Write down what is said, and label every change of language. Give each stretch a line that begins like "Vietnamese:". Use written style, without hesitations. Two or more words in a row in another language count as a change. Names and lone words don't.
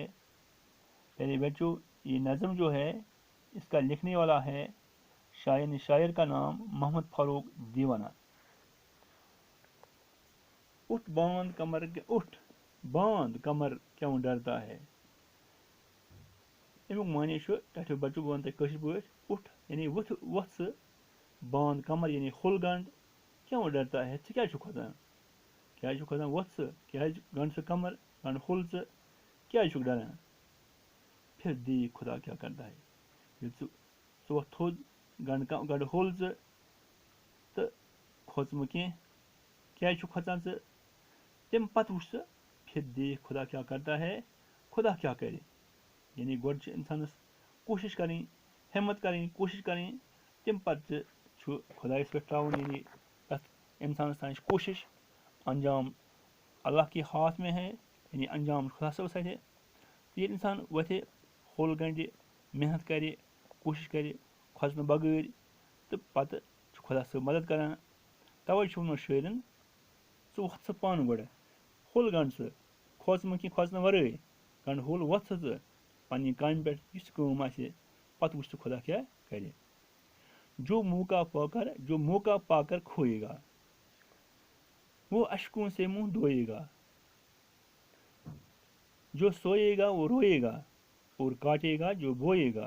Urdu: پیارے بچوں، یہ نظم جو ہے اس کا لکھنے والا ہے شاعر کا نام محمد فاروق دیوانہ۔ اٹھ باندھ کمر کیوں ڈرتا ہے۔
Kashmiri: امیک معنی چھُ ٹھٹھو بچو بہٕ ونہٕ تۄہہِ کٲشِر پٲٹھۍ اٹھ یعنی وۄتھ ژٕ،
Urdu: باندھ کمر
Kashmiri: یعنی کھول گنڈ،
Urdu: کیوں ڈرتا ہے
Kashmiri: ژٕ کیازِ چھُکھ کھۄژان، وۄتھ ژٕ کیازِ گنڈ ژٕ کمر، گنڈ کھول ژٕ، کیازِ چھُکھ ڈران۔
Urdu: پھر دیکھ خدا کیا کرتا ہے،
Kashmiri: ییٚلہِ ژٕ وۄتھ تھوٚد گنڈ کھول ژٕ تہٕ کھوژ مہٕ کینٛہہ، کیازِ چھُکھ کھۄژان ژٕ، تمہِ پتہٕ وٕچھ ژٕ
Urdu: پھر دیکھ خدا کیا کرتا ہے،
Kashmiri: خدا کیا کرِ۔ یعنی گۄڈٕ چھِ اِنسانَس کوٗشِش کَرٕنۍ، ہمت کَرٕنۍ، کوٗشِش کَرٕنۍ، تمہِ پتہٕ چھُ خۄدایَس پٮ۪ٹھ ترٛاوُن، یعنی تَتھ اِنسانَس تانۍ چھِ کوٗشِش،
Urdu: انجام اللہ کے ہاتھ میں ہے،
Kashmiri: یعنی انجام خدا صٲبَس اَتھِ۔ ییٚلہِ اِنسان وۄتھِ کھول گنڈِ، محنت کَرِ، کوٗشِش کَرِ کھۄژنہٕ بغٲر، تہٕ پَتہٕ چھُ خۄدا صٲب مدد کَران۔ تَوَے چھُ ووٚنمُت شٲعرَن ژٕ وۄتھ ژٕ پانہٕ گۄڈٕ، کھول گنڈ ژٕ، کھوژ مہٕ کینٛہہ کھۄژنہٕ وَرٲے، گنڈ کھول، وۄتھ ژٕ پنٛنہِ کامہِ پٮ۪ٹھ یُس تہِ کٲم آسہِ، پَتہٕ وٕچھ ژٕ خۄدا کیٛاہ کَرِ۔
Urdu: جو موقع پا کر کھوئے گا وہ اشکوں سے منہ دھوئے گا۔ جو سوئے گا وہ روئے گا اور کاٹے گا جو بوئے گا۔
Kashmiri: یُس سُہ موقعہٕ لٔبِتھ موقعہٕ ترٛایہِ، سُہ کَرِ کٲم، سُہ کَرِ کٲم، سُہ کَرِ